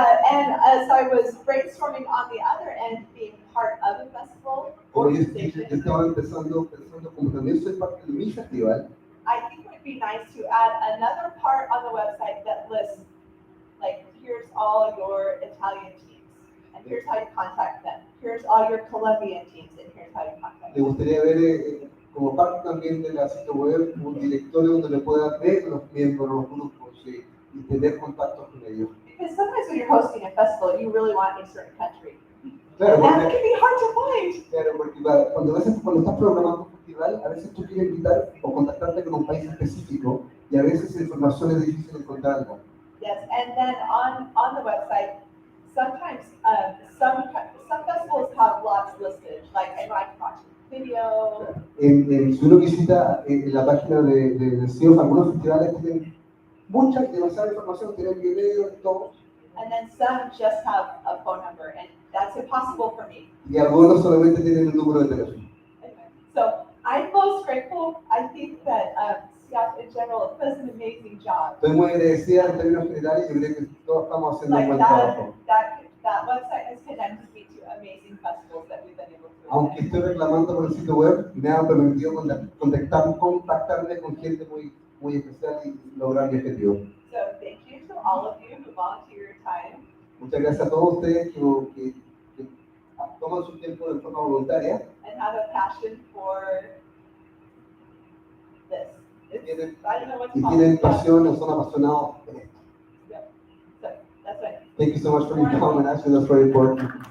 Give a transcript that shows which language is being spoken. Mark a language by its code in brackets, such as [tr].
[en] And as I was brainstorming on the other end, being part of a festival organization, [es] yo estaba pensando como también soy parte de mi festival. [en] I think it would be nice to add another part on the website that lists, like, here's all your Italian teams, and here's how you contact them. Here's all your Colombian teams, and here's how you contact them. [es] Me gustaría ver como parte también de la sitio web un directorio donde le pueda ver los miembros, los grupos y tener contactos con ellos. [en] Because sometimes when you're hosting a festival, you really want a certain country. [es] Claro, [en] and that can be hard to find. [es] Claro, porque cuando estás programando un festival, a veces tú quieres invitar o contactarte con un país específico y a veces la información es difícil encontrarla. [en] Yes, and then on the website, sometimes some festivals have lots listed. Like I know I can watch a video. [es] Si uno visita la página de CIO, algunos festivales tienen mucha y demasiada información, tienen videos y todo. [en] And then some just have a phone number, and that's impossible for me. [es] Y algunos solamente tienen un número de teléfono. [en] Anyway, so I'm most grateful. I think that staff in general does an amazing job. [es] Estoy muy agradecida en términos generales y creo que todos estamos haciendo un buen trabajo. [en] That website has connected me to amazing festivals that we've been able to attend. [es] Aunque estoy reclamando por el sitio web, me ha permitido contactarme con gente muy especial y lograr mi objetivo. [en] So thank you to all of you who volunteer your time. [es] Muchas gracias a todos ustedes que toman su tiempo de forma voluntaria. [en] And have a passion for this. I don't know what to call [es] Tienen [en] it. [es] pasión o son apasionados en esto. [en] Yeah. So that's it. Thank you so much for your comment. Actually, that's very important.